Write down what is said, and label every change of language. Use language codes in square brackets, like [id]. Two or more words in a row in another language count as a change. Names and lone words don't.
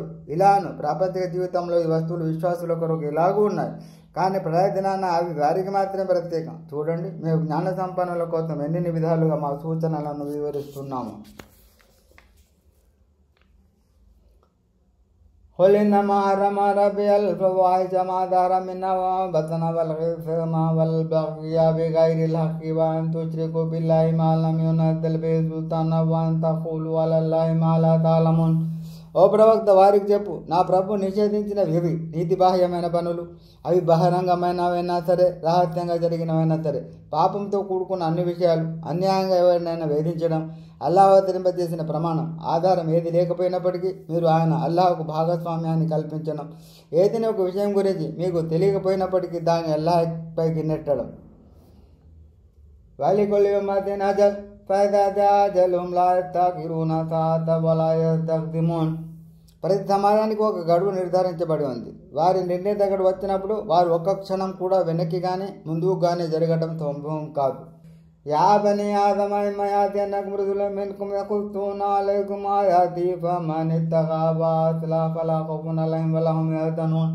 [te] ఇలాను ప్రాపంచిక జీవితంలో ఈ వస్తువులు విశ్వాసుల కొరకు ఇలాగూ ఉన్నాయి, కానీ ప్రయోజనాన అవి వారికి మాత్రమే ప్రత్యేకం. చూడండి, మేము జ్ఞాన సంపన్నుల కోసం ఎన్ని విధాలుగా మా సూచనలను వివరిస్తున్నాము. [ar] قل إنما حرم ربي الفواحش ما ظهر منها وما بطن والإثم والبغي بغير الحق وأن تشركوا بالله ما لم ينزل به سلطانا وأن تقولوا على الله ما لا تعلمون. [te] ఓ ప్రవక్త, వారికి చెప్పు, నా ప్రభు నిషేధించినవి ఇవి నీతి బాహ్యమైన పనులు. అవి బహిరంగమైనవైనా సరే, రహస్యంగా జరిగినవైనా సరే, పాపంతో కూడుకున్న అన్ని విషయాలు, అన్యాయంగా ఎవరినైనా వేధించడం, అల్లాహ్ అవతరింపజేసిన ప్రమాణం ఆధారం ఏది లేకపోయినప్పటికీ మీరు ఆయన అల్లాహ్కు భాగస్వామ్యాన్ని కల్పించడం, ఏదైనా ఒక విషయం గురించి మీకు తెలియకపోయినప్పటికీ దాన్ని అల్లాహ్ పైకి నెట్టడం. [ar] ولكل أمة أجل فإذا جاء أجلهم لا يستأخرون ساعة ولا يستقدمون. [te] ప్రతి సమాజానికి ఒక గడువు నిర్ధారించబడి ఉంది. వారి నిర్ణీత గడువు వచ్చినప్పుడు వారు ఒక్క క్షణం కూడా వెనక్కి కానీ ముందుకు కానీ జరగడం సంభవం కాదు. [ar] يا بني آدم إما يأتينكم رسل منكم يقصون عليكم آياتي فمن اتقى وأصلح فلا خوف عليهم ولا هم يحزنون.